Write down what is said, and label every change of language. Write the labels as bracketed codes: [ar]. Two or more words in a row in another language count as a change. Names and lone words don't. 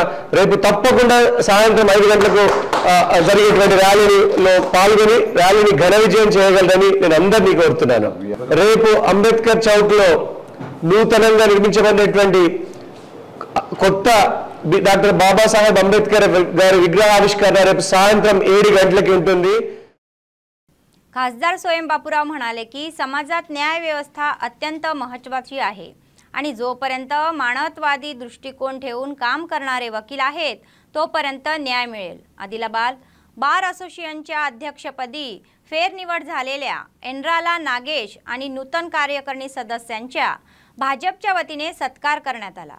[te] రేపు తప్పకుండా సాయంత్రం 5 గంటలకు జరిగేటువంటి ర్యాలీలో పాల్గొని ర్యాలీని ఘన విజయం చేయగలరని నేను అందరినీ కోరుతున్నాను. రేపు అంబేద్కర్ చౌక్ లో నూతనంగా నిర్మించబడినటువంటి కొత్త డాక్టర్ బాబాసాహెబ్ అంబేద్కర్ గారి విగ్రహావిష్కరణ రేపు సాయంత్రం 7 गंटలకి ఉంటుంది. [mr] खासदार स्वयं बापूराव म्हणाले की समाजात न्याय व्यवस्था अत्यंत महत्त्वाची आहे आणि जोपर्यंत मानवतावादी दृष्टिकोन ठेवून काम करणारे वकील आहेत तोपर्यंत न्याय मिळेल. आदिलाबाद बार असोसिएशनच्या अध्यक्षपदी फेरनिवड झालेल्या एनराला नागेश आणि नूतन कार्यकारिणी सदस्यांच्या भाजपच्या वतीने सत्कार करण्यात आला.